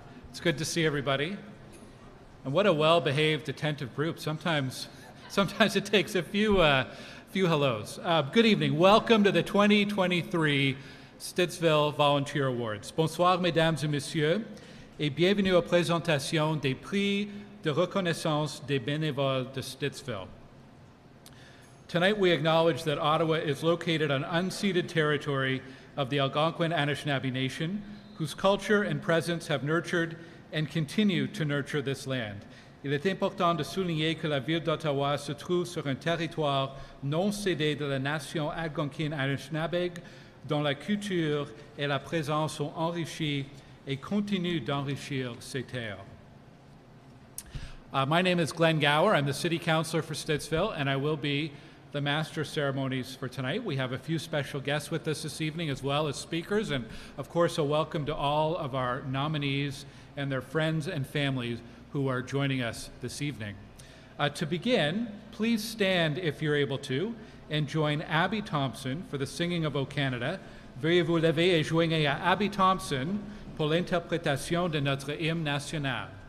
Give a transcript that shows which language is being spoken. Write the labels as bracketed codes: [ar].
[en] It's good to see everybody. And what a well-behaved, attentive group. Sometimes it takes a few hellos. Good evening. Welcome to the 2023 Stittsville Volunteer Awards. [fr] Bonsoir, mesdames et messieurs, et bienvenue aux présentations des prix de reconnaissance des bénévoles de Stittsville. [en] Tonight we acknowledge that Ottawa is located on unceded territory of the Algonquin Anishinaabe Nation, whose culture and presence have nurtured and continue to nurture this land. [fr] Il est important de souligner que la ville d'Ottawa se trouve sur un territoire non cédé de la nation algonquine Anishinaabe, dont la culture et la présence ont enrichi et continuent d'enrichir ces terres. [en] My name is Glenn Gower. I'm the City Councilor for Stittsville, and I will be the Master of Ceremonies for tonight. We have a few special guests with us this evening, as well as speakers, and of course a welcome to all of our nominees and their friends and families who are joining us this evening. To begin, please stand if you're able to, and join Abby Thompson for the singing of O Canada. [fr] Veuillez vous lever et joignez à Abby Thompson pour l'interprétation de notre hymne national.